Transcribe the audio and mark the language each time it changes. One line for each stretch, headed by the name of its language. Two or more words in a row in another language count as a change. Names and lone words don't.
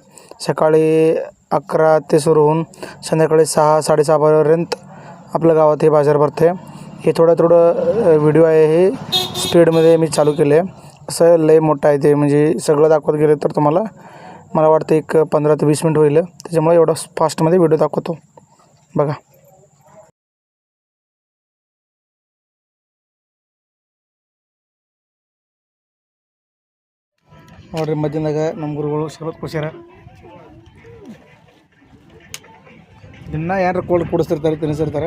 Marathi: सकाळी 11 ते सुरू होऊन संध्याकाळी 6-6:30 पर्यंत आपल्या गावात हे बाजार भरते. हे थोडं व्हिडिओ आहे, हे स्पीडमध्ये मी चालू केले आहे. असं लय मोठं आहे ते, म्हणजे सगळं दाखवत गेलं तर तुम्हाला मला वाटतं एक 15 ते 20 मिनिट होईल. त्याच्यामुळे एवढं फास्टमध्ये व्हिडिओ दाखवतो.
Kannada: बघा ನೋಡ್ರಿ ಮಧ್ಯಾಹ್ನದಾಗ ನಮ್ಮ ಗುರುಗಳು ಶರಬತ್ ಕೊಡ್ಸ್ಯಾರ. ದಿನ ಯಾರು ಕೋಲ್ಡ್ ಕುಡಿಸ್ತಿರ್ತಾರೆ, ತಿನ್ನಿಸಿರ್ತಾರೆ.